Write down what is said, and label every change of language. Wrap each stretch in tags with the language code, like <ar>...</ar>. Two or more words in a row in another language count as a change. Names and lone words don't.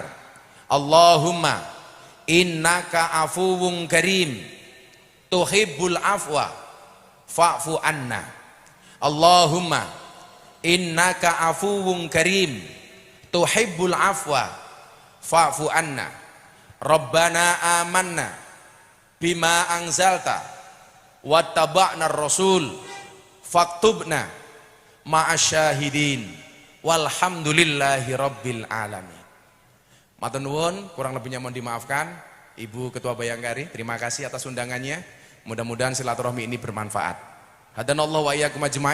<ar>اللهم إنك عفو كريم تحب العفو فاعف عنا. اللهم إنك عفو كريم تحب العفو فاعف عنا. ربنا آمنا بما أنزلت واتبعنا الرسول فاكتبنا مع الشاهدين والحمد لله رب العالمين.</ar> <jv>Matur nuwun,</jv> <id>kurang lebihnya mohon dimaafkan. Ibu Ketua Bayangkari, terima kasih atas undangannya. Mudah-mudahan silaturahmi ini bermanfaat.</id> <ar>هدانا الله وإياكم أجمعين.</ar>